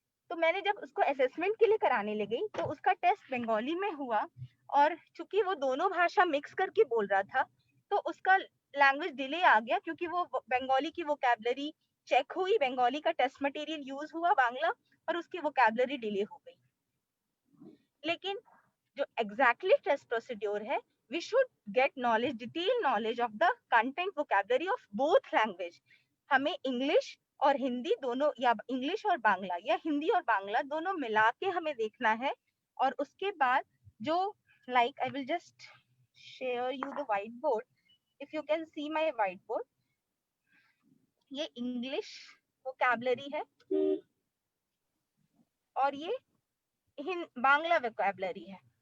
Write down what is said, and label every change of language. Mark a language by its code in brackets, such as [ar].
[hi] तो मैंने जब उसको असेसमेंट के लिए कराने लगी तो उसका टेस्ट बंगाली में हुआ, और चूंकि वो दोनों भाषा मिक्स करके बोल रहा था तो उसका लैंग्वेज डिले आ गया, क्योंकि वो बंगाली की वोकैबुलरी चेक हुई, बंगाली का टेस्ट मटेरियल यूज हुआ बांग्ला, और उसकी वोकैबुलरी डिले हो गई. लेकिन जो एग्जैक्टली टेस्ट प्रोसीड्योर है, [en] we should get knowledge, detailed knowledge of the content vocabulary of both language. [hi] हमें इंग्लिश और हिंदी दोनों, या इंग्लिश और बांग्ला, या हिंदी और बांग्ला दोनों मिला के हमें देखना है. और उसके बाद जो [en] like I will just share you the whiteboard. If you can see my whiteboard, [hi] ये इंग्लिश vocabulary है और ये बांग्ला vocabulary है.